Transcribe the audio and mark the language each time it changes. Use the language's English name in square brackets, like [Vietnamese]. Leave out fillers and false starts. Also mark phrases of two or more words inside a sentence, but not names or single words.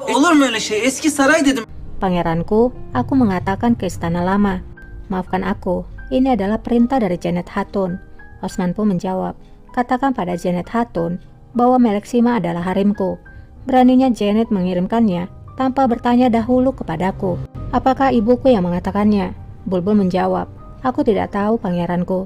[Turkish] Olur mu öyle şey? Eski saray dedim. [Indonesian] Pangeranku, aku mengatakan ke istana lama. Maafkan aku, ini adalah perintah dari Janet Hatun. Osman pun menjawab, katakan pada Janet Hatun bahwa Meleksima adalah harimku. Beraninya Janet mengirimkannya tanpa bertanya dahulu kepadaku. Apakah ibuku yang mengatakannya? Bulbul menjawab, aku tidak tahu pangeranku.